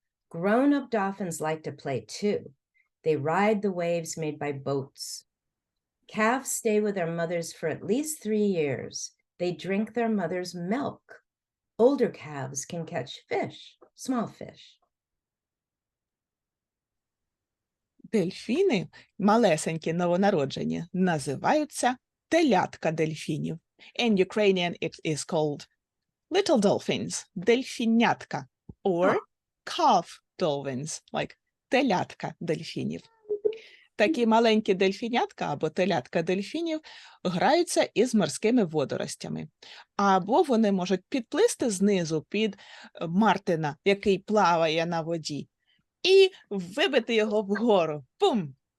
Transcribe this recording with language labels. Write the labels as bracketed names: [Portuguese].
[English] Grown-up dolphins like to play too. They ride the waves made by boats. Calves stay with their mothers for at least 3 years. They drink their mother's milk. Older calves can catch fish, small fish. [Ukrainian] Дельфіни, малесенькі новонароджені, називаються телятка дельфінів. [English] In Ukrainian it is called little dolphins, [Ukrainian] дельфінятка, [English] or calf dolphins, like [Ukrainian] телятка дельфінів. Такі маленькі дельфінятка або телятка дельфінів граються із морськими водоростями. Або вони можуть підплисти знизу під мартина, який плаває на воді, і вибити його вгору. Пум!